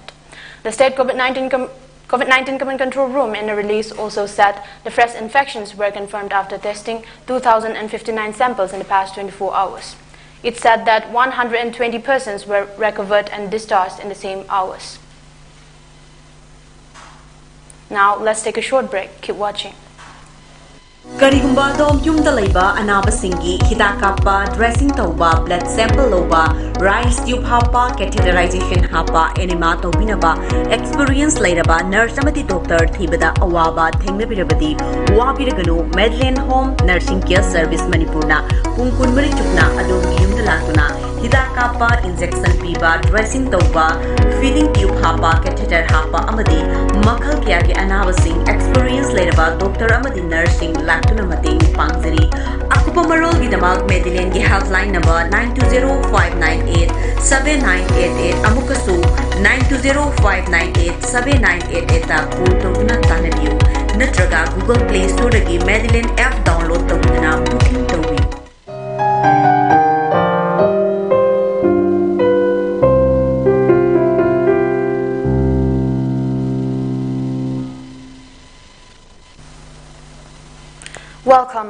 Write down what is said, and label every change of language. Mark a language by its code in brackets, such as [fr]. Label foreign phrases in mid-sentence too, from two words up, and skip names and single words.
[en] The state COVID-19 Command Control Room in a release also said the fresh infections were confirmed after testing 2,059 samples in the past 24 hours. It said that 120 persons were recovered and discharged in the same hours. Now, let's take a short break. Keep watching. [mni] Karigumba dom yumda laiba anabasingi hidak kappa dressing tauba [en] blood sample [mni] loba [en] rice tube [mni] hapa catheterization hapa enema tobinaba experience lairaba nurse amati doctor thibada awaba thengnabirabadi wabiraganu Medlin Home Nursing Care Service Manipurna pungkun mari chukna adom yumda latuna hidak kappa injection piba dressing tauba [en] feeding tube [mni] hapa catheter hapa amadi makhal kya ke anabasing experience lairaba doctor amadi nursing tuna mating pangzari akupa marol gidamak Medellin gi [en] helpline number [mni] 9205987988 amukasu 9205987988 ta call tawduna tanabiu natraga Google Play Store gi Medellin [en] app download [mni] tawduna booking tawi. Welcome.